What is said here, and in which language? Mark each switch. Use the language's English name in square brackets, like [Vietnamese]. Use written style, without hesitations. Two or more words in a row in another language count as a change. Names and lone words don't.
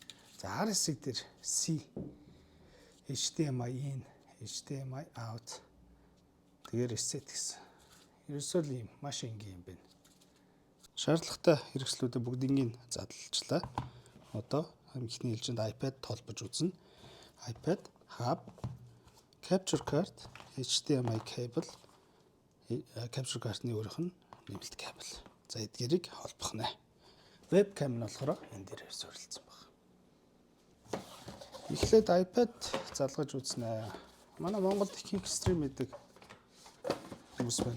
[Mongolian] За хар хэсэг дээр C, [English] HDMI in, HDMI out. [Mongolian] Тэгээд reset гэсэн. Ерөөсөө л юм маш энгийн юм байна. Шаардлагатай хэрэгслүүдээ бүгднийг задлалчлаа. Одоо ихний хэлжинд iPad толбож үзнэ. [English] iPad, hub, capture card, HDMI cable, capture card-ны [Mongolian] өөрийнх нь нэмэлт кабель. За эдгээрийг холбох нэ. Webcam нь болохоор энэ дээр суурилсан байна. Эхлээд iPad залгаж үзнэ. Манай Монголд их стрим хийдэг хүмүүс байна.